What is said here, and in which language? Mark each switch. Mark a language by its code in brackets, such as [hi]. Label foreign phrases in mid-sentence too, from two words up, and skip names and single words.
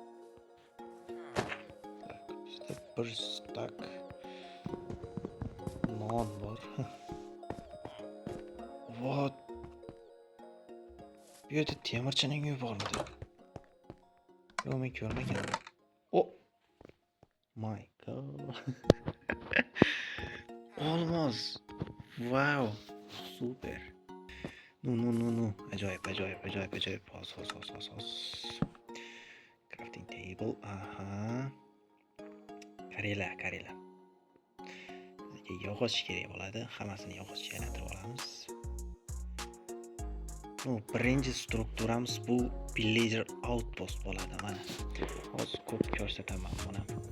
[uz] Tak, bizda bir stak non bor. [en] What? [uz] Bu yerda temirchining uyi bormidi? Yo'q, men ko'rmaganman. [en] Oh my god. [uz] Olmos. Wow. Super. No. Ajoyib. [en] Hos. Crafting table. [uz] Qaranglar. Bizga yog'och kerak bo'ladi. Hammasini yog'ochga aylantirib olamiz. Birinchi strukturamiz bu [en] villager outpost [uz] bo'ladi. Mana. Hozir ko'p ko'rsataman buni.